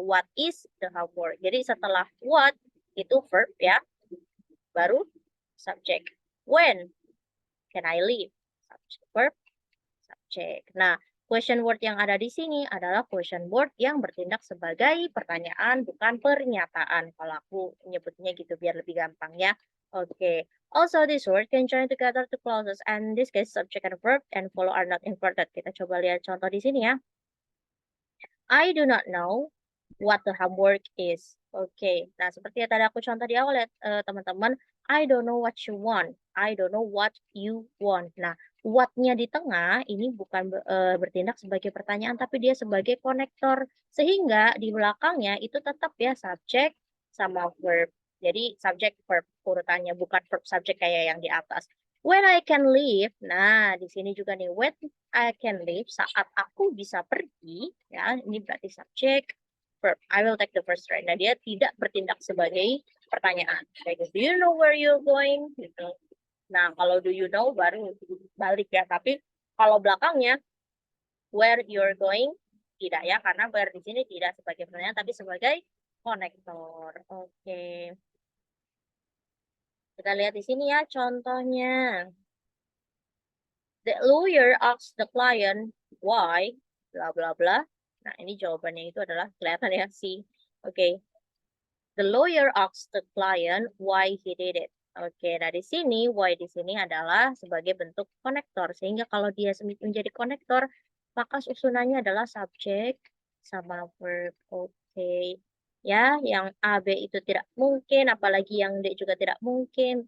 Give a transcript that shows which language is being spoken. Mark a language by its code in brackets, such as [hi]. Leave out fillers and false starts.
[en] What is the homework? [id] Jadi setelah what itu verb ya, baru subject. [en] When can I leave? Subject, verb, subject. [id] Nah, question word yang ada di sini adalah question word yang bertindak sebagai pertanyaan, bukan pernyataan. Kalau aku nyebutnya gitu biar lebih gampang ya. Oke. [en] Also, this word can join together to clauses, and in this case, subject and verb and follow are not inverted. [id] Kita coba lihat contoh di sini ya. [en] I do not know what the homework is. [id] Oke, nah seperti yang tadi aku contoh di awal ya teman-teman, [en] I don't know what you want. I don't know what you want. [id] Nah, what-nya di tengah ini bukan bertindak sebagai pertanyaan, tapi dia sebagai konektor. Sehingga di belakangnya itu tetap ya subject sama verb. Jadi subject verb urutannya, bukan verb subject kayak yang di atas. [en] When I can leave, [id] nah di sini juga nih, when I can leave, saat aku bisa pergi, ya, ini berarti subject, verb. [en] I will take the first train. [id] Nah, dia tidak bertindak sebagai pertanyaan. [en] Kayak, do you know where you're going? [id] Gitu. Nah, kalau [en] do you know [id] baru balik ya. Tapi kalau belakangnya, [en] where you're going, [id] tidak ya. Karena where di sini tidak sebagai pertanyaan, tapi sebagai konektor. Oke. Kita lihat di sini ya contohnya. [en] The lawyer asks the client why, bla bla bla. [id] Nah, ini jawabannya itu adalah kelihatan ya si. Oke. [en] The lawyer asks the client why he did it. [id] Oke, nah di sini why di sini adalah sebagai bentuk konektor. Sehingga kalau dia menjadi konektor, maka susunannya adalah subjek sama verb. Oke. Ya, yang A, B itu tidak mungkin, apalagi yang D juga tidak mungkin.